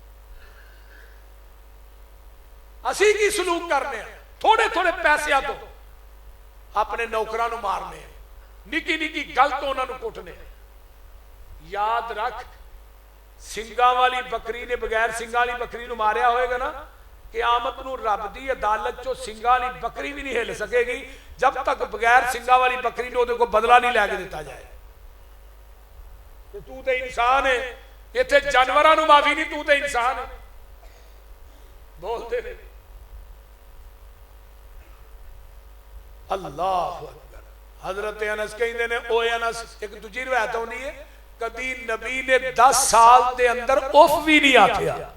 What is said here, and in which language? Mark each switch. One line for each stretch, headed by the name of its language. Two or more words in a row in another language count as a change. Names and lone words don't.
Punjabi: ਅਸੀ ਕੀ ਸਲੂਕ ਕਰਨੇ ਥੋੜ੍ਹੇ ਥੋੜ੍ਹੇ ਪੈਸੋਂ ਤੋ ਆਪਣੇ ਨੌਕਰਾਂ ਨੂੰ ਮਾਰਨੇ, ਨਿੱਕੀ ਨਿੱਕੀ ਗੱਲ ਤੋ ਉਨ੍ਹਾਂ ਨੂੰ ਕੁੱਟਣੇ। ਯਾਦ ਰੱਖ ਸਿੰਘਾਂ ਵਾਲੀ ਬੱਕਰੀ ਨੇ ਬਗ਼ੈਰ ਸਿੰਘਾਂ ਵਾਲੀ ਬੱਕਰੀ ਨੂੰ ਮਾਰਿਆ ਹੋਏਗਾ ਨਾ, ਕ਼ਯਾਮਤ ਨੂੰ ਰੱਬ ਦੀ ਅਦਾਲਤ ਚੋ ਸਿੰਘਾਂ ਵਾਲੀ ਬੱਕਰੀ ਭੀ ਨਹੀਂ ਹਿੱਲ ਸਕੇਗੀ ਜਬ ਤਕ ਬਗ਼ੈਰ ਸਿੰਘਾਂ ਵਾਲੀ ਬੱਕਰੀ ਨੂੰ ਉਹਦੇ ਕੋਲ ਬਦਲਾ ਨਹੀਂ ਲੈਕੇ ਦਿੱਤਾ ਜਾਏ।
Hindi: तू तो इंसान है, इतने जानवरों को माफी नहीं, तू तो इंसान है। बोलते रहे
Arabic: الله أكبر.
Hindi: हजरत अनस कहते ने, ओ अनस, एक दूसरी रिवायत आती है, कभी नबी ने 10 साल के अंदर उफ भी नहीं आखिया।